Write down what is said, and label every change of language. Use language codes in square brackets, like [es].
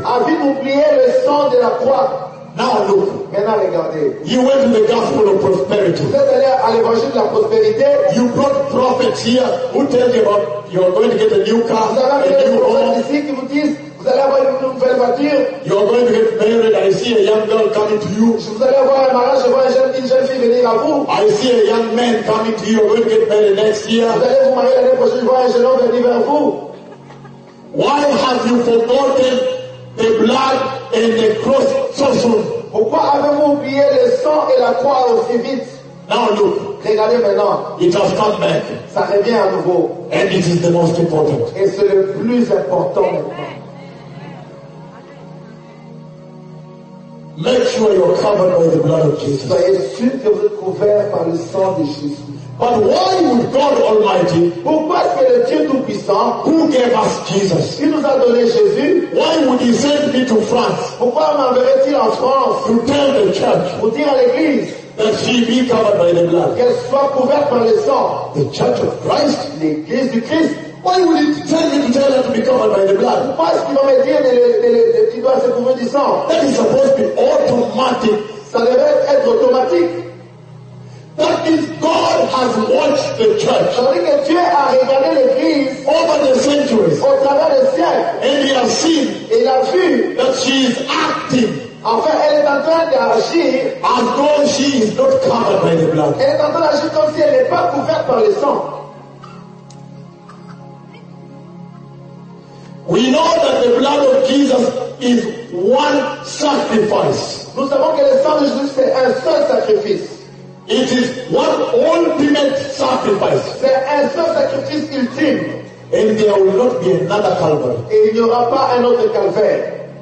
[fr] A vite oublié le sang de la croix. [en] Now look. [fr] Maintenant regardez. [en] You went to the gospel of prosperity. [fr] Vous êtes allé à l'évangile de la prospérité. [en] You brought prophets here who tell you about you are going to get a new car. [fr] Vous avez des prophètes ici qui vous disent. Vous allez avoir une nouvelle voiture. [en] You are going to get married. I see a young girl coming to you. [fr] Je vous allez avoir un mariage. Je vois une jeune fille venir à vous. [en] I see a young man coming to you. You are going to get married next year. [fr] Vous allez vous marier l'année prochaine. Je vois un jeune homme venir vers vous. [en] Why have you forgotten the blood and the cross so soon? [fr] Pourquoi avez-vous oublié le sang et la croix aussi vite? [en] Now look. [fr] Regardez maintenant. [en] It has come back. [fr] Ça revient à nouveau. [en] And it is the most important. [fr] Et c'est le plus important maintenant. [en] Make sure you are covered by the blood of Jesus. [fr] Soyez sûr que vous êtes couvert par le sang de Jésus. [en] But why would God Almighty, [fr] pourquoi est-ce que le Dieu Tout-Puissant, [en] who gave us Jesus, [fr] qui nous a donné Jésus, [en] why would He send me to France, [fr] pourquoi m'enverrait-il en France, [en] to tell the church, [fr] pour dire à l'Église, [en] that she be covered by the blood, [fr] qu'elle soit couverte par le sang, [en] the Church of Christ, [fr] l'Église du Christ. [en] Why would he tell me to tell her to be covered by the blood? [fr] Pourquoi est-ce qu'il va me dire de qu'il doit se couvrir du sang? [en] That is supposed to be automatic. [fr] Ça devrait être automatique. [en] That means God has has watched the church over the centuries, [fr] au travers des siècles, [en] and he has seen [fr] il a vu [en] that she is acting. [fr] En fait, elle est en train d'agir. [en] As though she is not covered by the blood. [fr] Elle est en train d'agir comme si elle n'est pas couverte par le sang. [en] We know that the blood of Jesus is one sacrifice. [fr] Nous savons que le sang de Jésus c'est un seul sacrifice. [en] It is one ultimate sacrifice. [fr] C'est un seul sacrifice ultime. [en] And there will not be another Calvary. [fr] Et il n'y aura pas un autre calvaire.